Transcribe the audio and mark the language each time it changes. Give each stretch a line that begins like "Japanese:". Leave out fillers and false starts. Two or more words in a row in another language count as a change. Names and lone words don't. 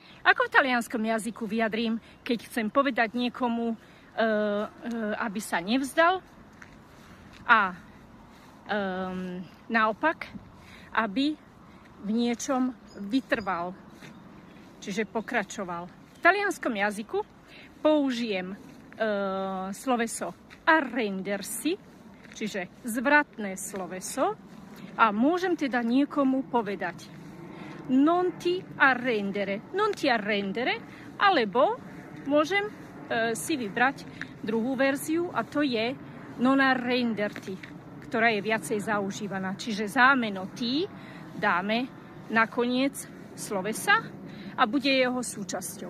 Slovak: Ako v talianskom jazyku vyjadrím, keď chcem povedať niekomu, aby sa nevzdal, a naopak, aby v niečom vytrval, čiže pokračoval. V talianskom jazyku použijem sloveso arrendersi, čiže zvratné sloveso, a môžem teda niekomu povedať
Italian: non ti arrendere,
Slovak: alebo môžem si vybrať druhú verziu, a to je
Italian: non arrenderti,
Slovak: ktorá je viacej zaužívaná. Čiže zámeno ti dáme nakoniec slovesa a bude jeho súčasťou.